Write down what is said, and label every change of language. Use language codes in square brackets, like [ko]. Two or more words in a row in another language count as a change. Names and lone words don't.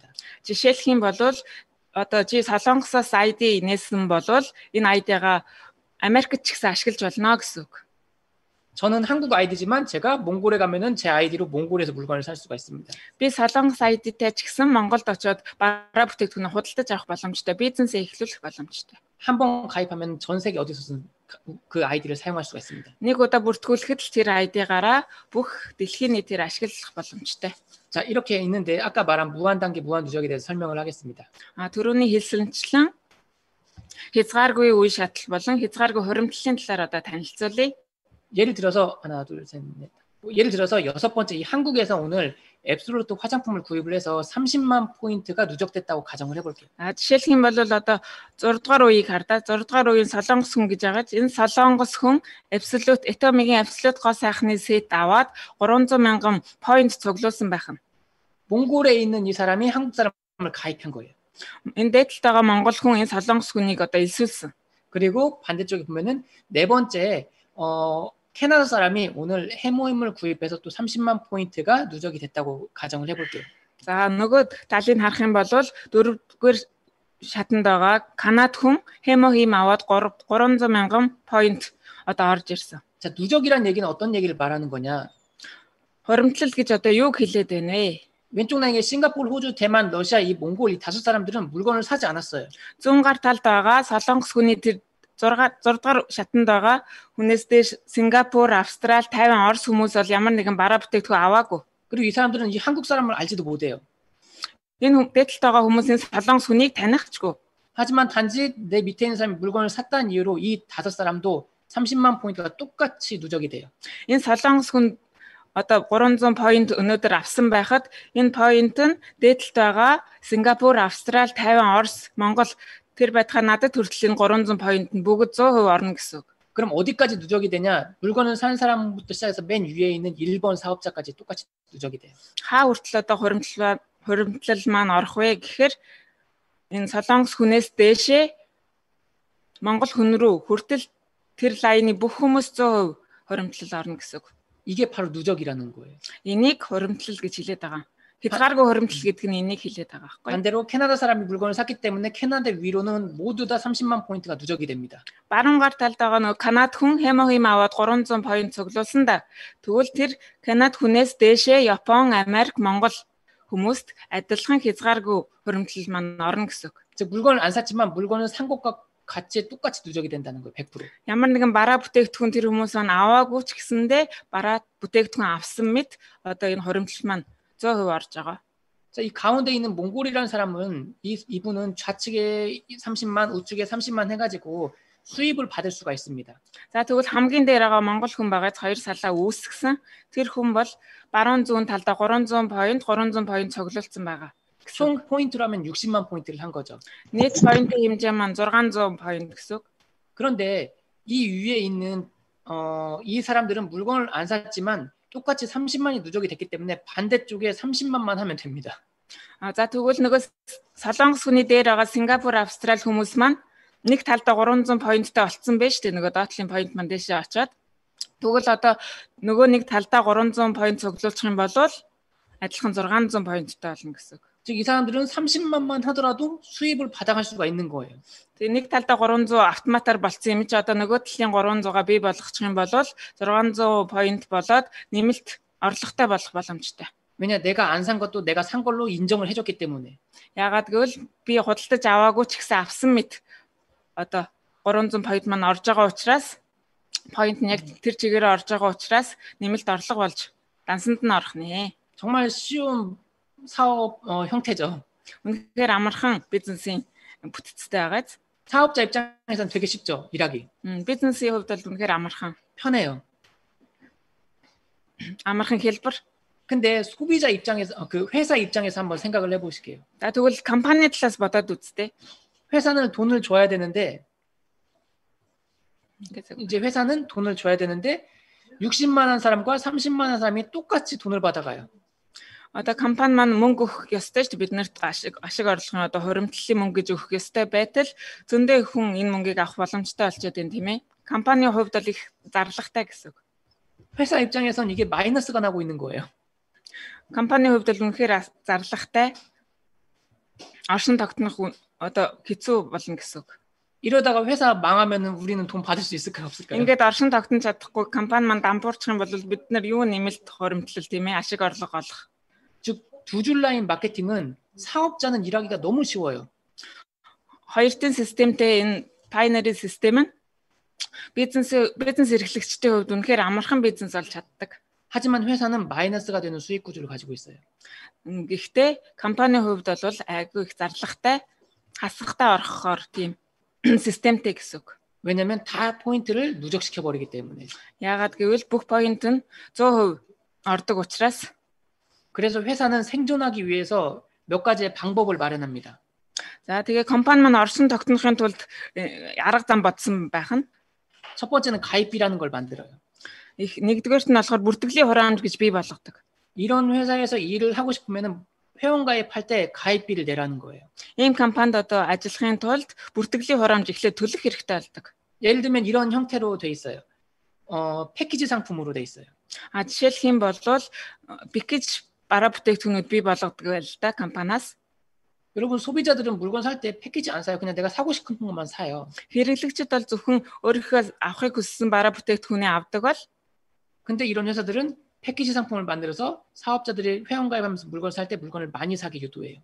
[mn] Жишээлх юм бол одоо чи Солонгосоос ID инээсэн бол энэ ID-га Америкт ч гэсэн ашиглаж болно гэсэн үг. [ko] 저는 한국 아이디지만 제가 몽골에 가면은 제 아이디로 몽골에서 물건을 살 수가 있습니다. [mn] Би Солонгос ID-тэй ч гэсэн Монголд очиод бараа бүтээгдэхүүнээ худалдаж авах боломжтой, бизнесээ эхлүүлэх боломжтой. [ko] 한 번 가입하면 전 세계 어디서든 그 아이디를 사용할 수가 있습니다. [mn] Нэг удаа бүртгүүлэхэд л тэр ID-гаараа бүх дэлхийн нийтээр ашиглах боломжтой. [ko] 자, 이렇게 있는데 아까 말한 무한 단계 무한 누적에 대해서 설명을 하겠습니다. [mn] Түрүүний хэлсэнчлэн хязгааргүй үе шатал болон хязгааргүй хуримтлалын талаар одоо танилцуулъя. [ko] 예를 들어서 하나, 둘, 셋, 넷. 예를 들어서 6번째 이 한국에서 오늘 앱솔루트 화장품을 구입을 해서 30만 포인트가 누적됐다고 가정을 해볼게요. [mn] Жишээлх юм бол одоо 6 дугаар үеийг хардаа 6 дугаар үеийн Солонгос хүн гэж байгаа. Энэ Солонгос хүн Absolute Atomic-ийн Absolute гоо сайхны сет аваад 300,000 point цуглуулсан байх нь. [ko] 몽골에 있는 이 사람이 한국 사람을 가입한 거예요. [mn] Энэ дээдлэлт байгаа Монгол хүн энэ Солонгос хүнийг одоо илсүүлсэн. [ko] 그리고 반대쪽에 보면은 네 번째 캐나다 사람이 오늘 해모임을 구입해서 또 30만 포인트가 누적이 됐다고 가정을 해볼게요. [mn] За нөгөө талыг харах юм бол 4-р шатанд байгаа Канад хүн 해모임 аваад 300,000 point одоо орж ирсэн. [ko] 자, 누적이란 얘기는 어떤 얘기를 말하는 거냐? [mn] Хуримтлал гэж одоо юу хэлээд байна вэ? [ko] 왼쪽 라인에 싱가포르, 호주, 대만, 러시아, 이 몽골 이 5 사람들은 물건을 사지 않았어요. [mn] Зүүн гар талд байгаа Солонгос хүний тэр 6 дугаар шатанд байгаа хүнээс дээш Сингапур, Австрал, Тайван, Орос хүмүүс бол ямар нэгэн бараа бүтээгдэхүүн аваагүй. [ko] 그리고 이 사람들은 이 한국 사람을 알지도 못해요. [mn] Энэ дээдлэлт байгаа хүмүүсийн Солонгос хүнийг танихгүй. [ko] 하지만 단지 내 밑에 있는 사람이 물건을 샀다는 이유로 이 5 사람도 30만 포인트가 똑같이 누적이 돼요. [mn] Энэ Солонгос хүн одоо 300 point өнөөдөр авсан байхад энэ point нь дээдлэлт байгаа Сингапур, Австрал, Тайван, Орос, Монгол тэр байтугай надад хүртэл энэ 300 point нь бүгд 100% орно гэсэн үг. [ko] 그럼 어디까지 누적이 되냐? 물건을 산 사람부터 시작해서 맨 위에 있는 1번 사업자까지 똑같이 누적이 돼요. [mn] Хаа хүртэл одоо хуримтлал маань орох вэ гэхээр энэ Солонгос хүнээс дээшээ Монгол хүн рүү хүртэл тэр лайны бүх хүмүүс 100% хуримтлал орно гэсэн үг. [ko] 이게 바로 누적이라는 거예요. [mn] Энийг хуримтлал гэж хэлээд байгаа. Хязгааргүй хуримтлал гэдэг нь энийг хэлээд байгаа байхгүй. [ko] 반대로 캐나다 사람이 물건을 샀기 때문에 캐나다 위로는 모두 다 30만 포인트가 누적이 됩니다. [mn] Баруун гар талд байгаа нөгөө Канад хүн 해모임 аваад 300 point цуглуулсан да. Тэгвэл тэр Канад хүнээс дээшээ Япон, Америк, Монгол хүмүүст адилхан хязгааргүй хуримтлал маань орно гэсэн үг. [ko] 즉 물건을 안 샀지만 물건을 산 것과 같이 똑같이 누적이 된다는 거예요. 100%. [mn] Ямар нэгэн бараа бүтээгдэхүүн тэр хүмүүс маань аваагүй ч гэсэндээ бараа бүтээгдэхүүн авсан мэт одоо энэ хуримтлал маань 100% орж байгаа. [ko] 자, 이 가운데 있는 몽골이라는 사람은 이분은 좌측에 30만, 우측에 30만 해가지고 수입을 받을 수가 있습니다. [mn] За тэгвэл хамгийн дээр байгаа Монгол хүн байгаад 2 салаа үүсгэсэн. Тэр хүн бол баруун зүүн талдаа 300 point цуглуулсан байгаа. [ko] 총 포인트로 하면 60만 포인트를 한 거죠. [mn] Нийт 포인트 хэмжээ маань 600 point гэсэн. [ko] 그런데 이 위에 있는 이 사람들은 물건을 안 샀지만 똑같이 30만이 누적이 됐기 때문에 반대쪽에 30만만 하면 됩니다. [mn] За тэгвэл нөгөө Солонгос хүний дээр байгаа Сингапур, Австрал хүмүүс маань нэг талдаа 300 pointтай болцсон байж тээ нөгөө доотлын point маань дэшээ очоод тэгвэл одоо нөгөө нэг талдаа 300 point цуглуулчих юм бол адилхан 600 pointтай болно гэсэн. [ko] 즉 이 사람들은 30만만 하더라도 수입을 받아갈 수가 있는 거예요. [mn] Тэгээ нэг талдаа 300 автоматар болцсон юм чи одоо нөгөө талын 300-аа бий болгочих юм бол 600 point болоод нэмэлт орлоготой болох боломжтой. [ko] 왜냐 내가 안 산 것도 내가 산 걸로 인정을 해줬기 때문에. [mn] Яагаад гэвэл би худалдаж аваагүй ч гэсэн авсан мэт одоо 300 point маань орж байгаа учраас point нь яг тэр чигээрээ орж байгаа учраас нэмэлт орлого болж дансанд нь орох нэ. [ko] 정말 쉬운 사업 형태죠. [mn] үнэхээр амархан бизнесийн бүтцтэй байгааз. [ko] 사업자 입장에서는 되게 쉽죠. 일하기. [mn] бизнесийн хувьд бол үнэхээр амархан. [ko] 편해요. [mn] амархан хэлбэр. [ko] 근데 소비자 입장에서 그 회사 입장에서 한번 생각을 해보실게요. [mn] За тэгвэл компани талаас бодоод үзтээ. [ko] 회사는 돈을 줘야 되는데 이제 회사는 돈을 줘야 되는데 60만 원 사람과 30만 원 사람이 똑같이 돈을 받아가요. [mn] Одоо компани маань мөнгө өгөх ёстой ч биднэрт ашиг орлогын одоо хуримтлалын мөнгө гэж өгөх ёстой байтал зөндөө хүн энэ мөнгийг авах боломжтой болчиход байна тийм ээ. Компанийн хувьд бол их зарлагтай гэсэн үг. [ko] 회사 입장에선 이게 마이너스가 나고 있는 거예요. [mn] Компанийн хувьд бол үнэхээр зарлагтай. оршин тогтнох одоо хэцүү болно гэсэн үг. [ko] 이러다가 회사 망하면은 우리는 돈 받을 수 있을까요, 없을까요? [mn] Ингээд оршин тогтнож чадахгүй компани маань дампуурчих юм бол бид нар юу нэмэлт хуримтлал тийм ээ ашиг орлого олох. [ko] 즉 두 줄 라인 마케팅은 사업자는 일하기가 너무 쉬워요. [mn] Хоёр тэн системтэй энэ binary систем нь бизнес эрхлэгчдийн хувьд үнэхээр амархан бизнес болж чаддаг. [ko] 하지만 회사는 마이너스가 되는 수익 구조를 가지고 있어요. [mn] Гэхдээ компанийн хувьд бол айгүй их зарлагтай хасахтай орохоор тийм системтэй гэсэн үг. [ko] 왜냐면 다 포인트를 누적시켜 버리기 때문에. [mn] Яагаад гэвэл бүх поинт нь 100% ордог учраас [ko] 그래서 회사는 생존하기 위해서 몇 가지의 방법을 마련합니다. [mn] за тэгээ компани маань оршин тогтнохын тулд арга зам бодсон байх нь [ko] 첫 번째는 가입비라는 걸 만들어요. [mn] нэгдүгээрт нь болохоор бүртгэлийн хураамж гэж бий болгодог. [ko] 이런 회사에서 일을 하고 싶으면은 회원 가입할 때 가입비를 내라는 거예요. [mn] Ийм компанид одоо ажиллахын тулд бүртгэлийн хураамж эхлээд төлөх хэрэгтэй болдог. [ko] 예를 들면 이런 형태로 돼 있어요. 패키지 상품으로 돼 있어요. [mn] Жишээлх юм бол пакэж бараа бүтээгдэхүүнүүд бий болгодог байл та компаниас. [ko] 여러분 소비자들은 물건 살 때 패키지 안 사요. 그냥 내가 사고 싶은 것만 사요. [mn] Хэрэглэгчид бол зөвхөн өөрийнхөө авахыг хүссэн бараа бүтээгдэхүүнээ авдаг бол [ko] 근데 이런 회사들은 패키지 상품을 만들어서 사업자들이 회원 가입하면서 물건 살 때 물건을 많이 사게 유도해요.